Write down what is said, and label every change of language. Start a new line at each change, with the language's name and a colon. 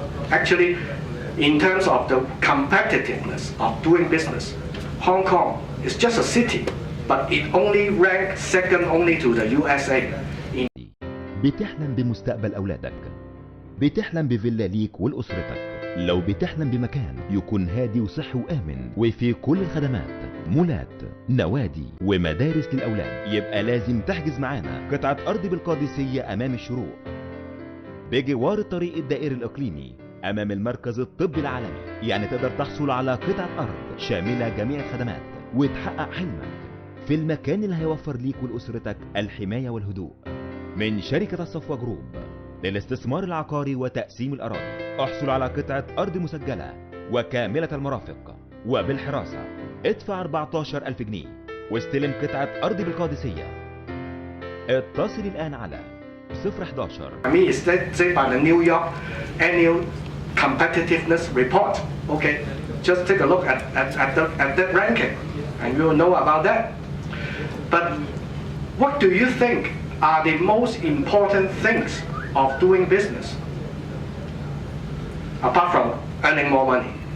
English: Actually, in terms of the competitiveness of doing business, Hong Kong is just a city, but it only ranks second only to the USA.
Arabic: بتحلم بمستقبل أولادك، بتحلم بفيلا ليك ولأسرتك. لو بتحلم بمكان يكون هادي وصحي وآمن وفيه كل الخدمات، مولات، نوادي ومدارس للأولاد، يبقى لازم تحجز معانا قطعة أرض بالقادسية أمام الشروق، بجوار الطريق الدائري الإقليمي أمام المركز الطبي العالمي. يعني تقدر تحصل على قطعة أرض شاملة جميع الخدمات وتحقق حلمك في المكان اللي هيوفر ليك ولأسرتك الحماية والهدوء. من شركة الصفوة جروب للاستثمار العقاري وتقسيم الأراضي، احصل على قطعة أرض مسجلة وكاملة المرافق وبالحراسة. ادفع 14,000 جنيه واستلم قطعة أرض بالقادسية. اتصل الآن على 011.
English: Me is said by the New York Annual Competitiveness Report. Okay, just take a look at that ranking, and you will know about that. But what do you think are the most important things of doing business, apart from earning more money?